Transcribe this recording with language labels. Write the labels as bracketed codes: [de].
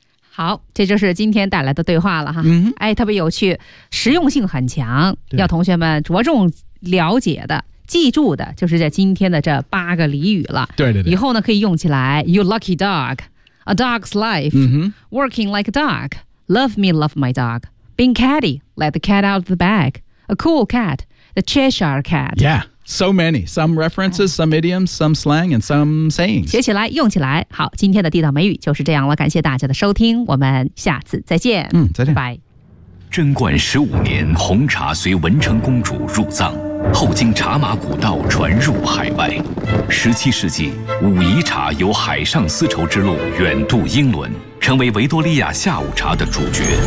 [zh] 好，这就是今天带来的对话了哈。 Mm-hmm. 哎，特别有趣，实用性很强，要同学们着重了解的、记住的，就是在今天的这八个俚语了。对对对。以后呢，可以用起来。 [en] You lucky dog, a dog's life,、 mm-hmm. working like a dog, love me, love my dog, being catty, let the cat out of the bag, a cool cat, the Cheshire cat. Yeah. So many. Some references, some idioms, some slang, and some sayings. [zh] 学起来，用起来。好，今天的地道美语就是这样了。感谢大家的收听，我们下次再见。再见。拜。贞观十五年，红茶随文成公主入藏，后经茶马古道传入海外。十七世纪，武夷茶由海上丝绸之路远渡英伦，成为维多利亚下午茶的主角。